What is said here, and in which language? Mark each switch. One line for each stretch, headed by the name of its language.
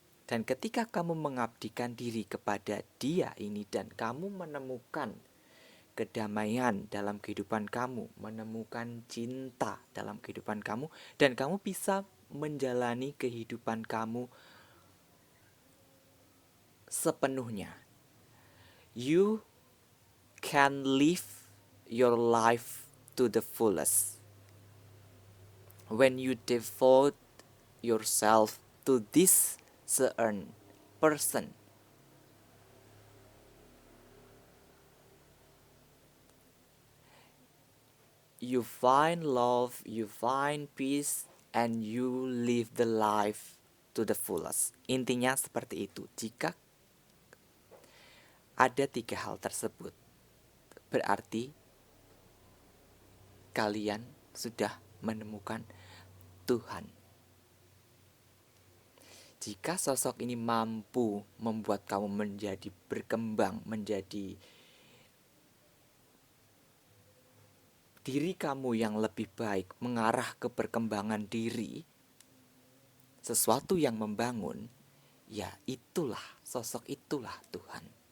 Indonesian: Dan ketika kamu mengabdikan diri kepada Dia ini dan kamu menemukan kedamaian dalam kehidupan kamu, menemukan cinta dalam kehidupan kamu, dan kamu bisa menjalani kehidupan kamu sepenuhnya.
English: You can live your life to the fullest when you devote yourself to this certain person. You find love, you find peace, and you live the life to the fullest.
Indonesian: Intinya seperti itu. Jika ada 3 hal tersebut, berarti kalian sudah menemukan Tuhan. Jika sosok ini mampu membuat kamu menjadi berkembang, menjadi diri kamu yang lebih baik, mengarah ke perkembangan diri, sesuatu yang membangun, ya itulah, sosok itulah Tuhan.